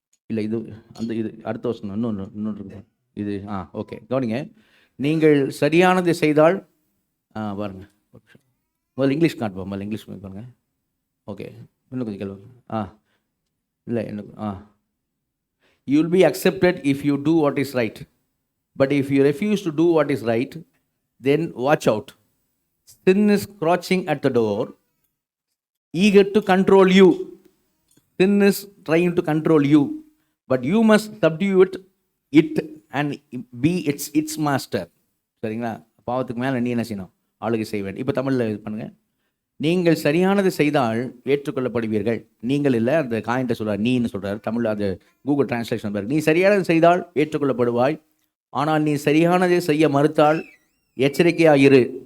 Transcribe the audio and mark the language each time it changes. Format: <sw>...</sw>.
<ta>இல்லை இது இது அடுத்த வருஷம் இன்னொன்று இருக்கு இது. ஓகே, கவனிங்க. நீங்கள் சரியானதை செய்தால் பாருங்க, முதல்ல இங்கிலீஷ் காட்டுப்போம், முதல்ல இங்கிலீஷ் பாருங்க. ஓகே, இன்னும் கொஞ்சம் கேள்வி. இல்லை என்ன</ta> <en>you will be accepted if you do what is right, but if you refuse to do what is right, then watch out. Sin is crouching at the door, eager to control you. Sin is trying to control you, but you must subdue it and be its master.</en> <ta>சரிங்களா? பாவத்துக்கு மேலே நீ என்ன செய்யணும், ஆளுகை செய்ய வேண்டும். இப்போ தமிழில் இது பண்ணுங்கள். நீங்கள் சரியானது செய்தால் ஏற்றுக்கொள்ளப்படுவீர்கள். நீங்கள் இல்லை, அந்த காயின்ட்ட சொல்கிறார், நீன்னு சொல்கிறார். தமிழில் அது கூகுள் டிரான்ஸ்லேஷன் பாருங்க. நீ சரியானது செய்தால் ஏற்றுக்கொள்ளப்படுவாய், ஆனால் நீ சரியானதை செய்ய மறுத்தால் எச்சரிக்கையாயிரு.</ta>